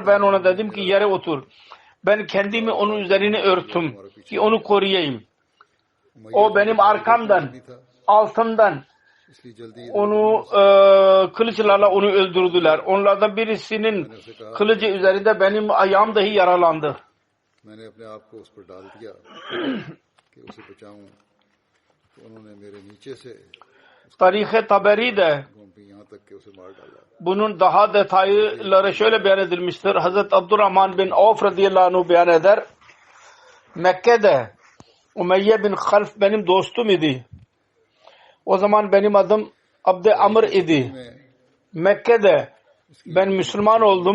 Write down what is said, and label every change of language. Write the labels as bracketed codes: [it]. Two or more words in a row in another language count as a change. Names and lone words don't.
[tr] Ben ona dedim ki yere otur. Ben kendimi onun üzerine örttüm ki onu koruyayım. O benim arkamdan, altımdan onu kılıçlarla onu öldürdüler. Onlardan birisinin kılıcı üzerinde benim ayağım dahi yaralandı. [hi] मैंने अपने आप को उस पर डाल दिया कि uसे बचाऊं, तो उन्होंने मेरे नीचे से [tr] Tarih-i Taberi'de [hi] घूमती यहाँ तक कि उसे मार डाला. [tr] bunun daha detayları şöyle beyan edilmiştir. Hazreti Abdurrahman bin Avf radıyallahu anh beyan eder. Mekke'de Umeyye bin Half benim dostum idi. O zaman benim adım Abd-i Amr idi. Mekke'de ben Müslüman oldum.